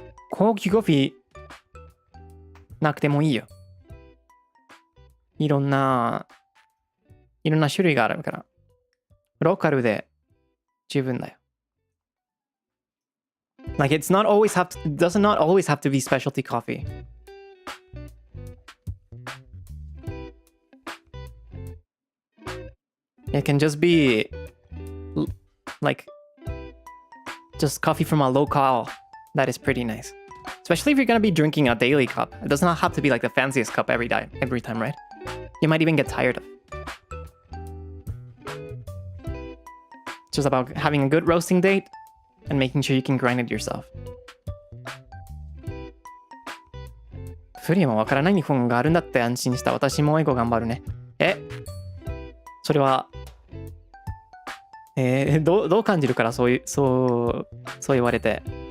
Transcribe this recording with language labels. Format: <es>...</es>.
<ja>高級コーヒーなくてもいいよ。いろんな種類があるから。ローカルで十分だよ。</ja> <en>Like it does not always have to be specialty coffee. It can just be like just coffee from a local that is pretty nice. Especially if you're gonna be drinking a daily cup. It does not have to be like the fanciest cup every time, right? You might even get tired of it. It's just about having a good roasting date and making sure you can grind it yourself.</en> <ja>フリーもわからない日本があるんだって安心した。私も英語頑張るね。それはどう感じるからそう言われて。</ja>